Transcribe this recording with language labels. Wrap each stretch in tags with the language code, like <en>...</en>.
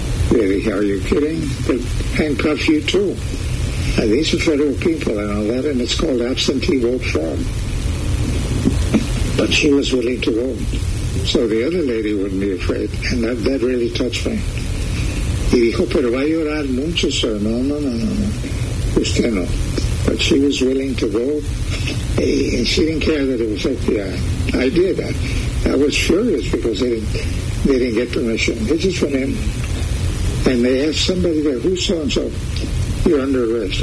<en>Really, are you kidding? They'll handcuff you too. And these are federal people and all that, and it's called absentee vote fraud. But she was willing to vote. So the other lady wouldn't be afraid, and that really touched me.</en> <es>Y dijo, pero va a llorar mucho, sir. No. Usted no.</es> <en>But she was willing to go, and she didn't care that it was FBI. I did that. I was furious because they didn't get permission. This is for him. and they have somebody there, who's so-and-so? You're under arrest.</en>